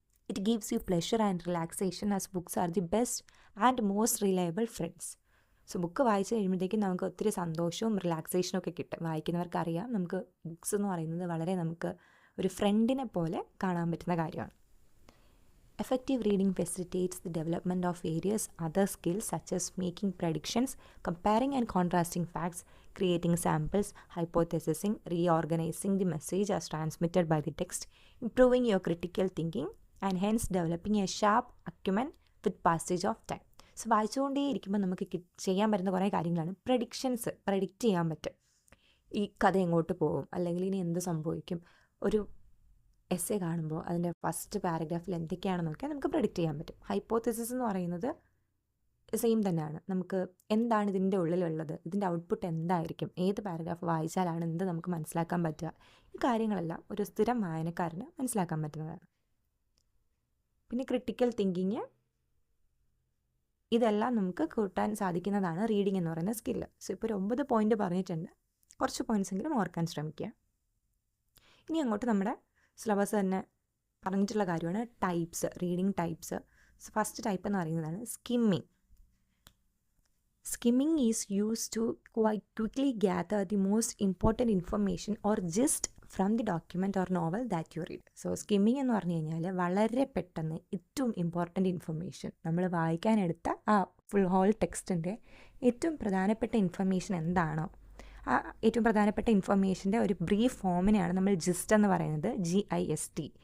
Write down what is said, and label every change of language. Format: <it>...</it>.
<en>It gives you pleasure and relaxation as books are the best and most reliable friends.</en> <ml>So book വായിച്ച് കഴിയുമ്പോഴത്തേക്കും നമുക്ക് ഒത്തിരി സന്തോഷവും റിലാക്സേഷനും ഒക്കെ കിട്ടും. വായിക്കുന്നവർക്കറിയാം നമുക്ക് ബുക്സ് എന്ന് പറയുന്നത് വളരെ നമുക്ക് ഒരു ഫ്രണ്ടിനെ പോലെ കാണാൻ പറ്റുന്ന കാര്യമാണ്.</ml> <en>Effective reading facilitates the development of various other skills such as making predictions, comparing and contrasting facts, creating samples, hypothesizing, reorganizing the message as transmitted by the text, improving your critical thinking, and hence developing a sharp acumen with passage of time.</en> <ml>So വായിച്ചുകൊണ്ടേ ഇരിക്കുമ്പോൾ നമുക്ക് ചെയ്യാൻ പറ്റുന്ന കുറേ കാര്യങ്ങളാണ് predict ചെയ്യാൻ പറ്റും. ഈ കഥ എങ്ങോട്ട് പോകും, അല്ലെങ്കിൽ ഇനി എന്ത് സംഭവിക്കും, ഒരു എസ്സേ കാണുമ്പോൾ അതിൻ്റെ ഫസ്റ്റ് പാരഗ്രാഫിൽ എന്തൊക്കെയാണെന്ന് നോക്കിയാൽ നമുക്ക് പ്രെഡിക്റ്റ് ചെയ്യാൻ പറ്റും. ഹൈപ്പോത്തസിസ് എന്ന് പറയുന്നത് സെയിം തന്നെയാണ്. നമുക്ക് എന്താണ് ഇതിൻ്റെ ഉള്ളിലുള്ളത്, ഇതിൻ്റെ ഔട്ട്പുട്ട് എന്തായിരിക്കും, ഏത് പാരഗ്രാഫ് വായിച്ചാലാണ് എന്ത് നമുക്ക് മനസ്സിലാക്കാൻ പറ്റുക, ഈ കാര്യങ്ങളെല്ലാം ഒരു സ്ഥിരം വായനക്കാരന് മനസ്സിലാക്കാൻ പറ്റുന്നതാണ്. പിന്നെ ക്രിട്ടിക്കൽ തിങ്കിങ്, ഇതെല്ലാം നമുക്ക് കൂട്ടാൻ സാധിക്കുന്നതാണ് റീഡിംഗ് എന്ന് പറയുന്ന സ്കില്ല്. സോ ഇപ്പോൾ ഒരു 9 പോയിൻ്റ് പറഞ്ഞിട്ടുണ്ട്, കുറച്ച് പോയിൻറ്റ്സ് എങ്കിലും ഓർക്കാൻ ശ്രമിക്കുക. ഇനി അങ്ങോട്ട് നമ്മുടെ സിലബസ് തന്നെ പറഞ്ഞിട്ടുള്ള കാര്യമാണ് types, reading types. First type എന്ന് പറയുന്നതാണ് skimming.</ml> <en>Skimming is used to quite quickly gather the most important information or gist from the document or novel that you read.</en> <ml>So skimming എന്ന് പറഞ്ഞു കഴിഞ്ഞാൽ വളരെ പെട്ടെന്ന് ഏറ്റവും ഇമ്പോർട്ടൻ്റ് ഇൻഫർമേഷൻ, നമ്മൾ വായിക്കാനെടുത്ത ആ ഫുൾ ഹോൾ ടെക്സ്റ്റിൻ്റെ ഏറ്റവും പ്രധാനപ്പെട്ട ഇൻഫർമേഷൻ എന്താണോ ആ ഏറ്റവും പ്രധാനപ്പെട്ട ഇൻഫർമേഷൻ്റെ ഒരു ബ്രീഫ് ഫോമിനെയാണ് നമ്മൾ ജിസ്റ്റ് എന്ന് പറയുന്നത്, GIST.</ml>